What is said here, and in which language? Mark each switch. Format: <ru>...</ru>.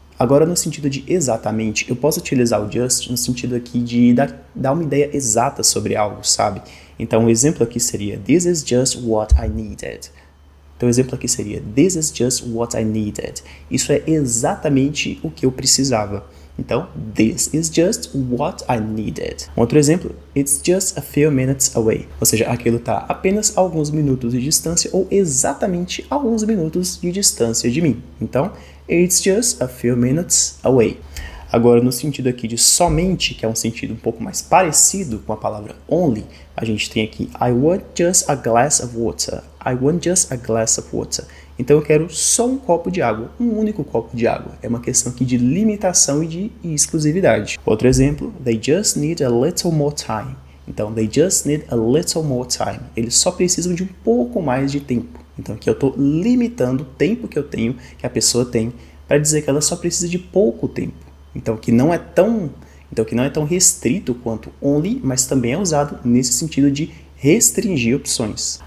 <pt>Agora, no sentido de exatamente, eu posso utilizar o just no sentido aqui de dar uma ideia exata sobre algo, sabe? Então, um exemplo aqui seria</pt> <en>This is just what I needed.</en> <pt>Então, o exemplo aqui seria</pt> <en>This is just what I needed.</en> <pt>Isso é exatamente o que eu precisava.</pt> <en>Então, this is just what I needed.</en> <pt>Um outro exemplo,</pt> <en>it's just a few minutes away.</en> <pt>Ou seja, aquilo está apenas a alguns minutos de distância ou exatamente a alguns minutos de distância de mim.</pt> <en>Então, it's just a few minutes away.</en> <pt>Agora, no sentido aqui de somente, que é um sentido um pouco mais parecido com a palavra only, a gente tem aqui</pt> <en>I want just a glass of water.</en> <pt>I want just a glass of water. Então eu quero só um copo de água, um único copo de água. É uma questão aqui de limitação e de exclusividade. Outro exemplo,</pt> <en>they just need a little more time.</en> <pt>Então,</pt> <en>they just need a little more time.</en> <pt>Eles só precisam de um pouco mais de tempo. Então, aqui eu estou limitando o tempo que eu tenho, que a pessoa tem, para dizer que ela só precisa de pouco tempo. Então, que não é tão restrito quanto only, mas também é usado nesse sentido de restringir opções.</pt>